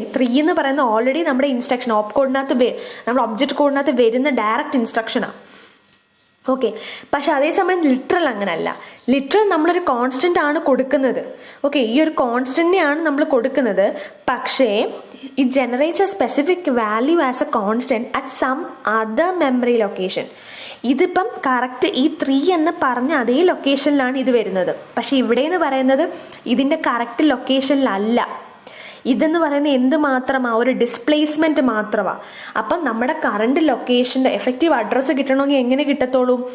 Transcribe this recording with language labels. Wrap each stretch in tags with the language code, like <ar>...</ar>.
<ml>ഈ 3 എന്ന് പറയുന്നത് ഓൾറെഡി നമ്മുടെ ഇൻസ്ട്രക്ഷൻ ഓപ്പ് കോഡിനകത്ത് നമ്മുടെ ഒബ്ജക്റ്റ് കോഡിനകത്ത് വരുന്ന ഡയറക്റ്റ് ഇൻസ്ട്രക്ഷനാണ്. ഓക്കെ, പക്ഷെ അതേസമയം ലിറ്ററൽ അങ്ങനല്ല. ലിറ്ററൽ നമ്മളൊരു കോൺസ്റ്റന്റ് ആണ് കൊടുക്കുന്നത്. ഓക്കെ, ഈ ഒരു കോൺസ്റ്റന്റിനെയാണ് നമ്മൾ കൊടുക്കുന്നത്. പക്ഷേ</ml> <en>it generates a specific value as a constant at some other memory location.</en> <ml>ഇതിപ്പം കറക്റ്റ് ഈ 3 എന്ന് പറഞ്ഞ അതേ ലൊക്കേഷനിലാണ് ഇത് വരുന്നത്. പക്ഷെ ഇവിടെ എന്ന് പറയുന്നത് ഇതിൻ്റെ കറക്റ്റ് ലൊക്കേഷനിലല്ല. ഇതെന്ന് പറയുന്നത് എന്ത് മാത്രമാണ്, ഒരു ഡിസ്പ്ലേസ്മെന്റ് മാത്രമാണ്. അപ്പം നമ്മുടെ കറണ്ട് ലൊക്കേഷൻ്റെ എഫക്റ്റീവ് അഡ്രസ്സ് കിട്ടണമെങ്കിൽ എങ്ങനെ കിട്ടത്തോളൂ?</ml>